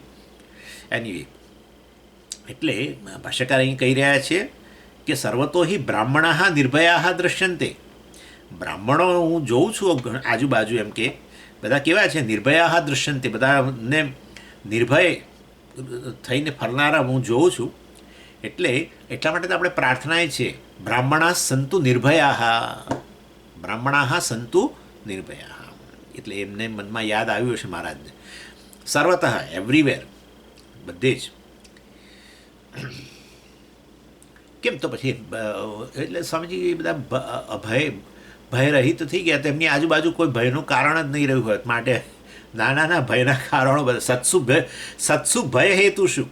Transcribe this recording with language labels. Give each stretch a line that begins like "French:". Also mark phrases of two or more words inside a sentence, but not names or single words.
Gujarati: એનીવે, એટલે ભાષ્યકાર અહીં કહી રહ્યા છે કે
Sanskrit: सर्वतो हि ब्राह्मणा निर्भया दृश्यन्ते.
Gujarati: બ્રાહ્મણો હું જોઉં છું આજુબાજુ, એમ કે બધા કેવા છે?
Sanskrit: निर्भया दृश्यन्ते.
Gujarati: બધાને નિર્ભય થઈને ફરનારા હું જોઉં છું. એટલે એટલા માટે તો આપણે પ્રાર્થના છે,
Sanskrit: ब्राह्मणा सन्तु निर्भया, ब्राह्मणा सन्तु निर्भया.
Gujarati: એટલે એમને મનમાં યાદ આવ્યું હશે મહારાજને. સર્વતઃ એવરીવેર, બધે જ. કેમ? તો પછી એટલે સ્વામીજી એ બધા ભયરહિત થઈ ગયા. તો એમની આજુબાજુ કોઈ ભયનું કારણ જ નહીં રહ્યું હોય. માટે નાના ભયના કારણો બધા
Sanskrit: सत्सु भय हेतु
Gujarati: શું?